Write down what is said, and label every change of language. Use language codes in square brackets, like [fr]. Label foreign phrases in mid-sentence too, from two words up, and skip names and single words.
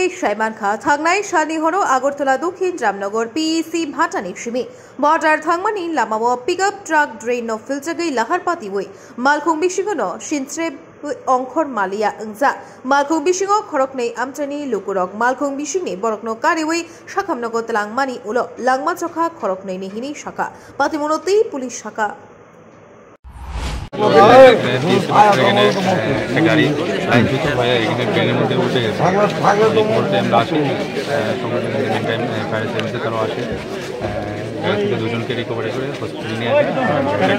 [trp] शाइमान खा थांनाय सानि हरो आगरतला दक्षिण रामनगर पीसी भाटानि सिमी बर्डार थांमानि लामाव [en] pickup truck [trp] ड्रेन नो फिल जगै लाहार पातिवै मालखुं बिसिगनो सिनस्रे अंखर मालिया अंजा मालखुं बिसिङो खरकनै आमचानि लुकुरक मालखुं बिसिङनि बरकनो कारिवै शाखामनगर तलांमानि उलो लांगमा चखा खरकनैनि हिनि शाखा पातिमौनोति पुलिस शाखा [bn] গাড়ি দ্রুত হয়ে এখানে ট্রেনের মধ্যে উঠে গেছে আমরা আসি ফায়ার সার্ভিসে তারাও আসে গাড়ি থেকে দুজনকে রিকভারি করে হসপিটালে নিয়ে আসে।